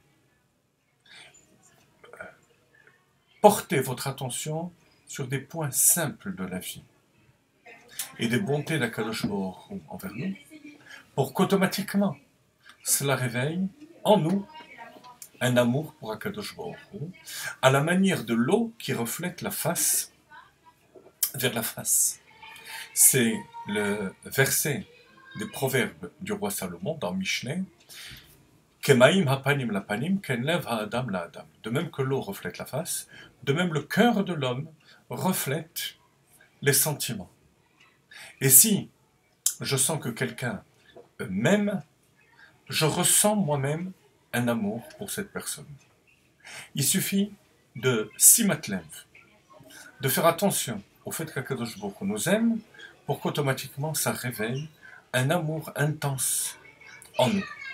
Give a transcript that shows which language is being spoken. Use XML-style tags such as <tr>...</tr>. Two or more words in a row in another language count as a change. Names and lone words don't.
<fr>Portez votre attention sur des points simples de la vie et des bontés d'Akadosh Baruch Hu envers nous, pour qu'automatiquement cela réveille en nous un amour pour Akadosh Baruch Hu, à la manière de l'eau qui reflète la face vers la face. C'est le verset des proverbes du roi Salomon dans Mishneh,</fr> <he>כמים הפנים לפנים כן לב האדם לאדם.</he> <fr>De même que l'eau reflète la face, de même le cœur de l'homme reflète les sentiments. Et si je sens que quelqu'un m'aime, je ressens moi-même un amour pour cette personne. Il suffit de simatlev, de faire attention au fait qu'Akadosh Baruch Hu nous aime, pour qu'automatiquement ça réveille un amour intense en nous.</fr>